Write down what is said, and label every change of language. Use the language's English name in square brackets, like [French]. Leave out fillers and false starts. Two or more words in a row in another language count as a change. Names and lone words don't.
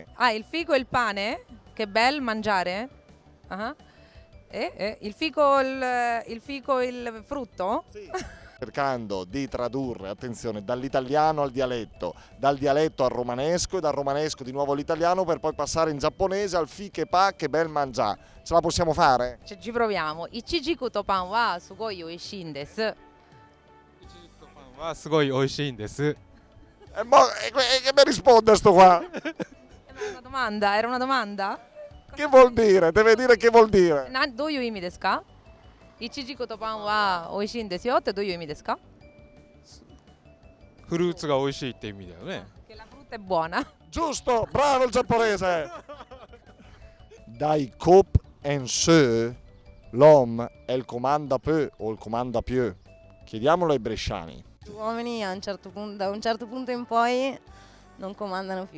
[Italian] Ah, il fico e il pane. Che bel mangiare. Il fico il frutto? Sì. Cercando di tradurre, attenzione, dall'italiano al dialetto, dal dialetto al romanesco e dal romanesco di nuovo all'italiano per poi passare in giapponese al fi che pa che bel mangià. Ce la possiamo fare? Ci proviamo. [Japanese] イチジクとパンはすごい美味しいです. [Italian] E che mi risponde sto qua? Era una domanda? Che vuol dire? Deve dire che vuol dire. [Japanese] どういう意味ですか? イチジクとパンは美味しいんですよってどういう意味ですか? フルーツが美味しいって意味だよね。 [Italian] Che la frutta è buona. Giusto, bravo il giapponese. [Lombard] Dai cop en se, l'homme è il comanda peu o il comanda più. [Italian] Chiediamolo ai bresciani. Gli uomini da un certo punto in poi non comandano più.